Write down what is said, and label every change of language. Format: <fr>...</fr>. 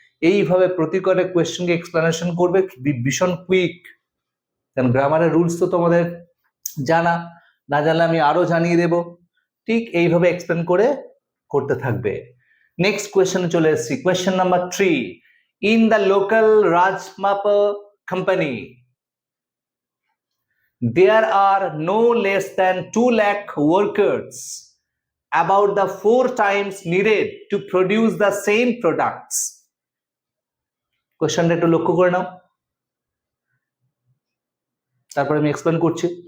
<bn>এইভাবে প্রতি কটা কোয়েশ্চেনকে এক্সপ্লেনেশন করবে ভীষণ কুইক, কারণ গ্রামারের রুলস তো তোমাদের জানা, না জানলে আমি আরো জানিয়ে দেব। ঠিক এইভাবে এক্সপ্লেন করে করতে থাকবে। নেক্সট কোয়েশ্চেনে চলে এসেছি, question number 3।</bn> <en>In the local রাজমাপা company there are no less than 2 lakh workers, about the 4 times needed to produce the same products.</en> <bn>কোশ্চেনটা একটু লক্ষ্য করে নাও, তারপরে আমি এক্সপ্লেন করছি।</bn>